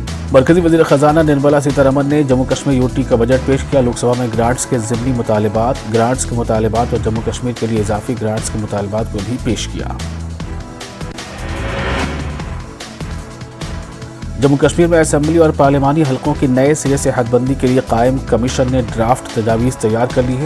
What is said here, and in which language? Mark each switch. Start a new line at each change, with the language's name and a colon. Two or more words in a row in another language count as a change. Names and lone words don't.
Urdu: مرکزی وزیر خزانہ نرملا سیتارمن نے جموں کشمیر یوٹی کا بجٹ پیش کیا۔ لوک سبھا میں گرانٹس کے ضمنی گرانٹس کے مطالبات اور جموں کشمیر کے لیے اضافی گرانٹس کے مطالبات کو بھی پیش کیا۔ جموں کشمیر میں اسمبلی اور پارلیمانی حلقوں کی نئے سرے سے حد بندی کے لیے قائم کمیشن نے ڈرافٹ تجاویز تیار کر لی ہے۔